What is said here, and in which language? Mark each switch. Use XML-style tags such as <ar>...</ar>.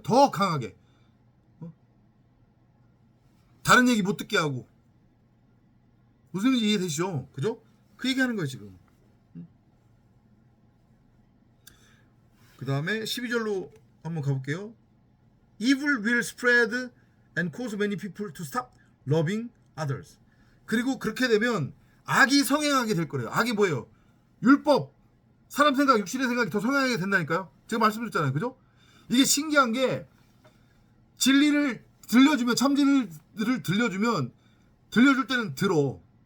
<ko>더 강하게. 다른 얘기 못 듣게 하고. 무슨 얘기 이해되시죠? 그죠? 그 얘기하는 거예요 지금. 그 다음에 12절로 한번 가볼게요.</ko> <en>Evil will spread and cause many people to stop loving others.</en> <ko>그리고 그렇게 되면 악이 성행하게 될 거래요. 악이 뭐예요? 율법, 사람 생각, 육신의 생각이 더 성행하게 된다니까요. 제가 말씀드렸잖아요. 그죠? 이게 신기한 게 진리를 들려주면, 참진리를 들려주면 들려줄 때는 들어.</ko>